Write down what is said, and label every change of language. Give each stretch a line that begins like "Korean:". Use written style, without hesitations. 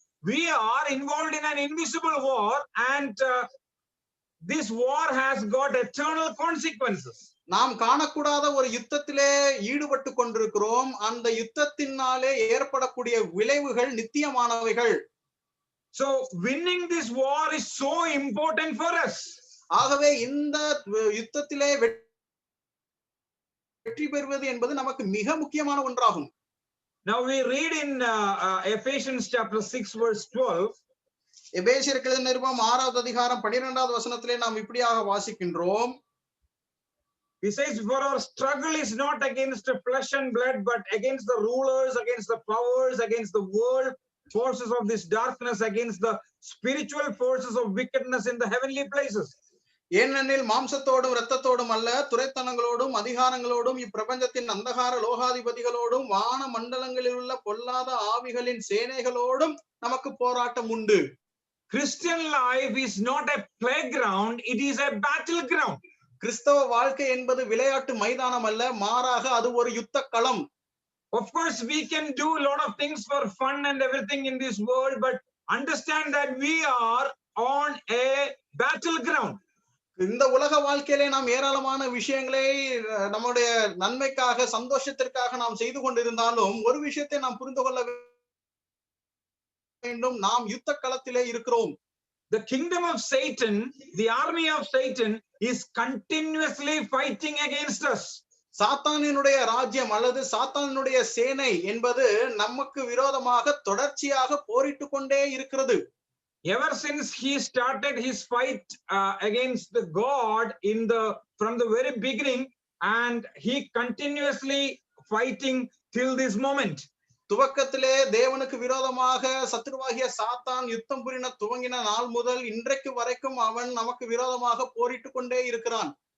English: We are involved in an invisible war, and this war has got eternal consequences.
Tamil: நாம் காணக்கூடாத ஒரு யுத்தத்திலே ஈடுபட்டு கொண்டிருக்கிறோம். அந்த யுத்தத்தினாலே ஏற்படக்கூடிய விளைவுகள் நித்தியமானவைகள்.
English: So winning this war is so important for us.
Tamil: ஆகவே இந்த யுத்தத்திலே வெற்றி பெறுவது என்பது நமக்கு மிக முக்கியமான ஒன்றாகும்.
English: Now we read in Ephesians chapter 6 verse 12.
Tamil: எபேசியருக்கு எழுதின நிருபம் 6வது அதிகாரம் 12வது வசனத்திலே நாம் இப்படியாக வாசிக்கின்றோம்.
English: He says, for our struggle is not against flesh and blood, but against the rulers, against the powers, against the world forces of this darkness, against the spiritual forces of wickedness in the heavenly places.
Tamil: ஏனெனில் மாம்சத்தோடும் இரத்தத்தோடும் அல்ல, துரைத்தனங்களோடும் அதிகாரங்களோடும் இப்பிரபஞ்சத்தின் அந்தகார லோகாதிபதிகளோடும் வான மண்டலங்களில் உள்ள பொல்லாத ஆவிகளின் சேனைகளோடும் நமக்கு போராட்டம் உண்டு.
English: Christian life is not a playground, it is a battleground.
Tamil: கிறிஸ்தவ வாழ்க்கை என்பது விளையாட்டு மைதானம் அல்ல, மாறாக அது ஒரு யுத்த களம்.
English: Of course we can do a lot of things for fun and everything in this world, but understand that we are on a battleground.
Tamil: இந்த உலக வாழ்க்கையிலே நாம் ஏராளமான விஷயங்களை நம்முடைய நன்மைக்காக சந்தோஷத்திற்காக நாம் செய்து கொண்டிருந்தாலும் ஒரு விஷயத்தை நாம் புரிந்து கொள்ள வேண்டும், நாம் யுத்த களத்திலே இருக்கிறோம்.
English: The kingdom of Satan, the army of Satan is continuously fighting against us.
Tamil: சாத்தானினுடைய ராஜ்யம் அல்லது சாத்தானினுடைய சேனை என்பது நமக்கு விரோதமாக தொடர்ச்சியாக போரிட்டு கொண்டே இருக்கிறது.
English: Ever since he started his fight against the God from the very beginning, and he continuously fighting till this moment.
Tamil: துவக்கத்திலே தேவனுக்கு விரோதமாக சத்துருவாகிய சாத்தான் யுத்தம் புரின துவங்கின நாள் முதல் இன்றைக்கு வரைக்கும் அவன் நமக்கு விரோதமாக போரிட்டு கொண்டே இருக்கிறான்.